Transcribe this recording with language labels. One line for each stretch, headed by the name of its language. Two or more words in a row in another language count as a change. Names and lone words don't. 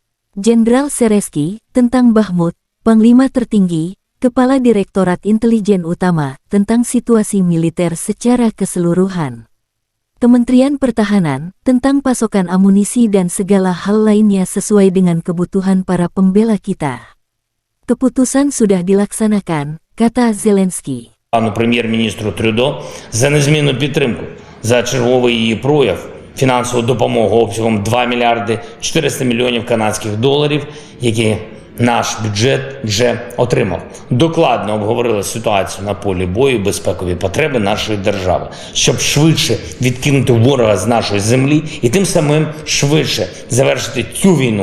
Indonesian: Jenderal Seresky, tentang Bakhmut, Panglima Tertinggi, Kepala Direktorat Intelijen Utama, tentang situasi militer secara keseluruhan. Kementerian Pertahanan, tentang pasokan amunisi dan segala hal lainnya sesuai dengan kebutuhan para pembela kita. Keputusan sudah dilaksanakan, kata Zelensky.
Ukrainian: Пану прем'єр-міністру Трюдо за незмінну підтримку, за черговий її прояв, фінансову допомогу обсягом 2 мільярди 400 мільйонів канадських доларів, які наш бюджет вже отримав. Докладно обговорили ситуацію на полі бою і безпекові потреби нашої держави, щоб швидше відкинути ворога з нашої землі і тим самим швидше завершити цю війну.